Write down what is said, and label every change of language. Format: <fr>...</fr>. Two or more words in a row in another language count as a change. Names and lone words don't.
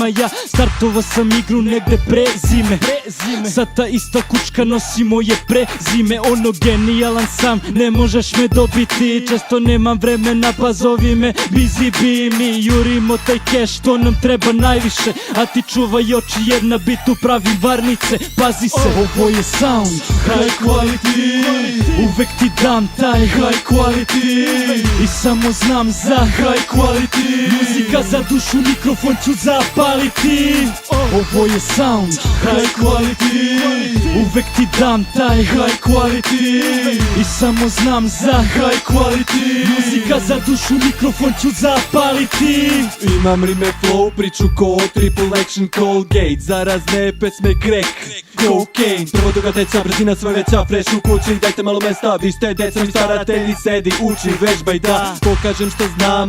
<sr>Ja startovao sam igru negde pre zime. Sad ta ista kučka nosi moje prezime. Ono genijalan sam, ne možeš me dobiti. Često nemam vremena, pa zovi me</sr> <en>busy bee.</en> <sr>Mi jurimo taj cash, to nam treba najviše. A ti čuvaj oči jer na bitu pravim varnice. Pazi se, ovo je</sr> <en>sound high quality.</en> <sr>Uvek ti dam taj</sr> <en>high quality</en> <sr>i samo znam za</sr> <en>high quality.</en> <sr>Muzika za dušu, mikrofon ću zapaliti. Ovo je</sr> <en>sound high quality.</en> <sr>Uvek ti dam taj</sr> <en>high quality</en> <sr>i samo znam za</sr> <en>high quality.</en> <sr>Muzika za dušu, mikrofon ću zapaliti. Imam rime flow, priču ko</sr> <en>triple action</en> <sr>Colgate. Za razne pesme</sr> <en>crack, cocaine.</en> <sr>Prvo druga treća, brzina sve veća, fresh u kući. Dajte malo mesta, vi ste deca mi staratelji. Sedi, uči, vežbaj da pokažem što znam.</sr>